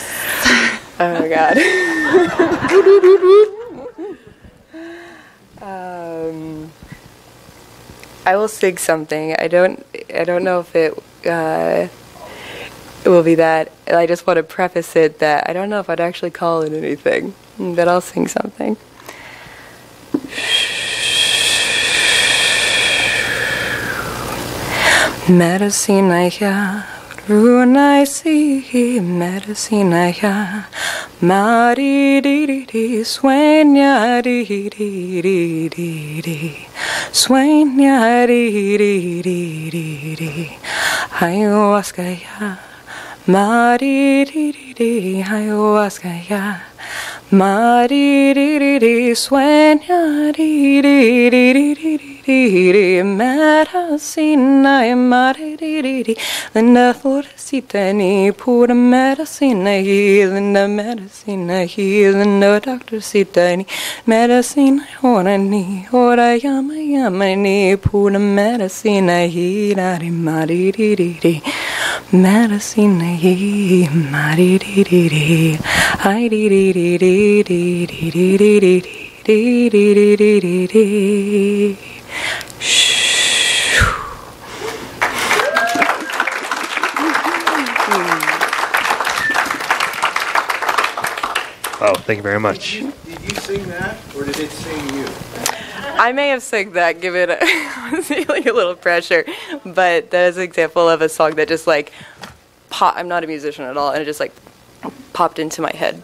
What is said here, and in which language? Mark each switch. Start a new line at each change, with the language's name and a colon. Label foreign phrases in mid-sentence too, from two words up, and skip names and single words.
English: Oh my God. I will sing something. I don't know if it will be that. I just want to preface it that I don't know if I'd actually call it anything, but I'll sing something. Medicinaya, Runaisi, Medicinaya, Mari di di di, Swenya di di di di, Swenya di di di di, Ayahuasca ya. Mari di di di, ayahuasca ya. Mari di di di, sueña di di di di di di di. Medicina, mari di di di.
Spanish: Linda florecita ni pura medicina hi. Linda medicina hi. Linda doctorcita ni. Medicina ora yama ni. Pura medicina hi. Dari mari di di di. Medicine hi, mari di di di, I di di di di di di di di di di di di di.
English: Wow, thank you very much. Did you sing that, or did it sing you? I may have sang that, given I was feeling a little pressure, but that is an example of a song that just like I'm not a musician at all, and it just like popped into my head.